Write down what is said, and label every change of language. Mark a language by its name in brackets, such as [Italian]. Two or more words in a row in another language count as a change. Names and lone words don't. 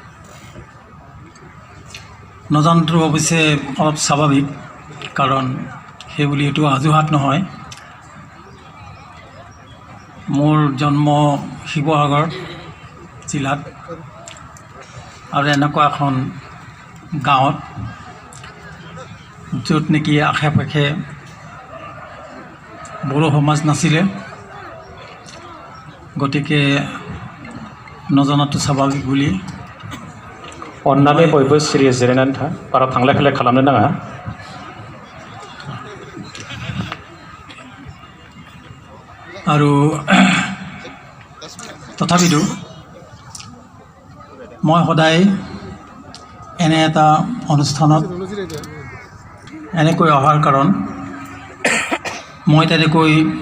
[Assamese] নজনাটো অৱশ্যে অলপ স্বাভাৱিক কাৰণ সেইবুলি এইটো অজুহাত নহয় মোৰ জন্ম শিৱসাগৰ জিলাত আৰু এনেকুৱা এখন গাঁৱত য'ত নেকি আশে পাশে বড়ো সমাজ নাছিলে গতিকে নজনাটো স্বাভাৱিক বুলি [Bodo] अन्नानै बयबो सिरियै जिरायनानै था बारा थांलाय फैलाय खालामनो नाङा [Assamese] আৰু তথাপিতো মই সদায় এনে এটা অনুষ্ঠানত এনেকৈ অহাৰ কাৰণ মই তেনেকৈ